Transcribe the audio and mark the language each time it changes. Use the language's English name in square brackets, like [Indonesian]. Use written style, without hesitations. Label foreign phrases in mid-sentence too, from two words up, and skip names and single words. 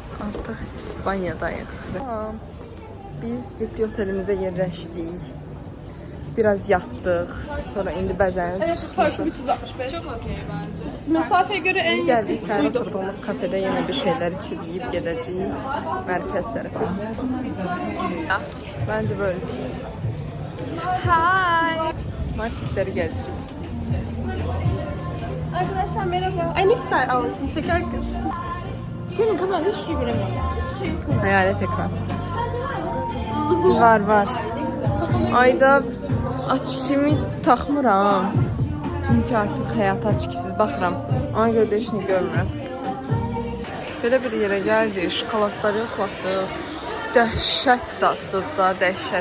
[Azerbaijani] Artıq İspanyadayıq. Biz getdik otelimizə yerləşdik. Biraz yatdıq. Sonra indi bəzənib çıxmışıq. 365. [Turkish] Çok okey bence. Mesafeye göre en yakın. [Azerbaijani] Gəldik, səhər oturduğumuz kafede yenə [Turkish] bir şeyler [Azerbaijani] içib yiyib gedəcəyik mərkəz tərəfə. [Turkish] Bence böyle. Hi. [Azerbaijani] Marketləri gəzirik. [Turkish] Arkadaşlar merhaba. Ay ne güzel almışsın şeker kız. Senin kamerada hiçbir şey göremiyorum. Hiçbir şey yok. Hayalet ekran. Var. [Azerbaijani] Ayda açkimi taxmıram. Çünki artıq həyata açkisiz baxıram. Ona görə də heç nə görmürəm. Belə bir yerə gəldik, şokoladları yoxlatdıq. Dəhşət daddı da, dəhşət.